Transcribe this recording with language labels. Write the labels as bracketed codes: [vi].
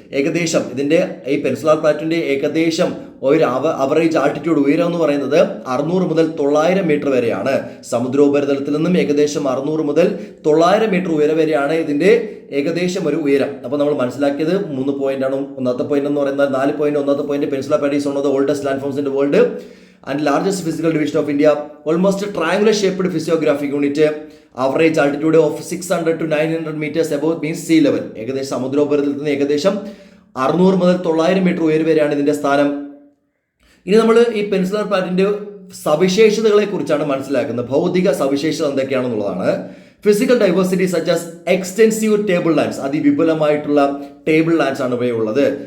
[ml] ഏകദേശം ഇതിന്റെ ഈ പെൻസുലർ പ്ലാറ്റ്യൂവിന്റെ ഏകദേശം ഒരു അവറേജ് ആൾട്ടിറ്റ്യൂഡ് ഉയരം എന്ന് പറയുന്നത് 600 മുതൽ 900 മീറ്റർ വരെയാണ്. സമുദ്രോപരിതലത്തിൽ നിന്നും ഏകദേശം 600 മുതൽ 900 മീറ്റർ ഉയരം വരെയാണ് ഇതിന്റെ ഏകദേശം ഒരു ഉയരം. അപ്പോൾ നമ്മൾ മനസ്സിലാക്കിയത് 3 പോയിന്റ് ആണ്. ഒന്നാമത്തെ പോയിന്റ് എന്ന് പറയുന്നത് 4 പോയിന്റ്. ഒന്നാമത്തെ point, [en] Peninsular plateau is one of the oldest landforms in the world and largest physical division of India, almost triangular shaped physiographic unit, average altitude of 600 to 900 meters above means sea level. [ml] ഏകദേശം സമുദ്രോപരിതലത്തിൽ നിന്ന് ഏകദേശം 600 മുതൽ 900 metre ഉയരം വരെയാണ് ഇതിന്റെ സ്ഥാനം. ഇനി നമ്മൾ ഈ പെൻസുലർ പ്ലാറ്റ്യൂവിന്റെ സവിശേഷതകളെ കുറിച്ചാണ് മനസ്സിലാക്കുന്നത്. ഭൗതിക സവിശേഷത എന്തൊക്കെയാണെന്നുള്ളതാണ്. [en] physical diversity such as extensive table lands, [ml] അതിവിപുലമായിട്ടുള്ള table lands ആണ് ഇവയുള്ളത്.